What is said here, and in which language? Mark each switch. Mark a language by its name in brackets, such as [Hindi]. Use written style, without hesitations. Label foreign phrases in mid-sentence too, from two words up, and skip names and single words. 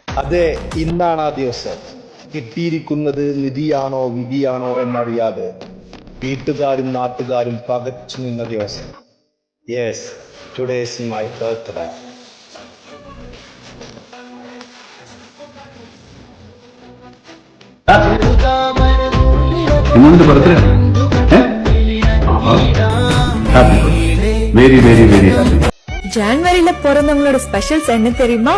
[Malayalam] അതെ, ഇന്നാണ് ആ ദിവസം. കിട്ടിയിരിക്കുന്നത് നിധിയാണോ വിധിയാണോ എന്നറിയാതെ വീട്ടുകാരും നാട്ടുകാരും പകച്ചു നിന്ന ദിവസം. [English] Yes, today is my birthday. இன்னொன்று birthday happy very very very happy. [Tamil] ஜான்வரியில பிறந்தவங்களோட ஸ்பெஷல்ஸ் என்ன தெரியுமா?